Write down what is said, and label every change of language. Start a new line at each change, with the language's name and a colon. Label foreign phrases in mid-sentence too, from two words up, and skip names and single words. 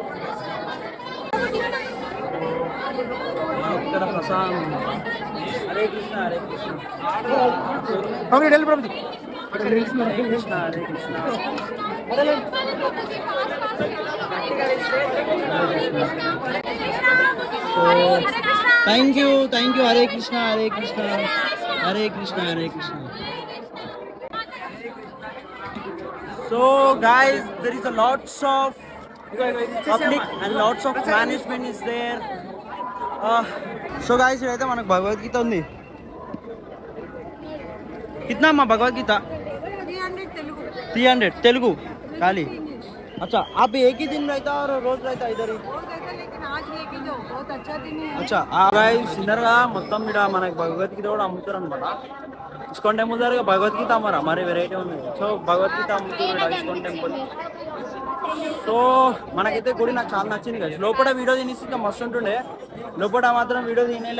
Telugu: ఇక్కడ ప్రసాదం హరే కృష్ణ
English: thank you
Telugu: హరే కృష్ణ
English: సో guys there is a lots of public and lots of management is there so guys
Telugu: ఇదైతే మనకు భగవద్గీత ఉంది
Hindi: कितना अम्मा भगवद्गीता 300 तेलुगु खाली अच्छा आप एक ही दिन रहता और रोज रहता इधर ही लेकिन आज लेके दो बहुत अच्छा दिन है
Telugu: అచ్చా గాయ్స్ విన్నర్గా మొత్తం ఇక్కడ మనకి భగవద్గీత కూడా అమ్ముతారు అనమాట. ఇస్కాన్ టెంపుల్ దగ్గర భగవద్గీత అమ్మరా మరి వెరైటీ ఉంది. సో భగవద్గీత అమ్ముతారు ఇస్కాన్ టెంపుల్. సో మనకైతే గుడి నాకు చాలా నచ్చింది కదా. లోపల వీడియో తీసి ఇంకా మస్తు ఉంటుండే. లోపల మాత్రం వీడియో తీయలే.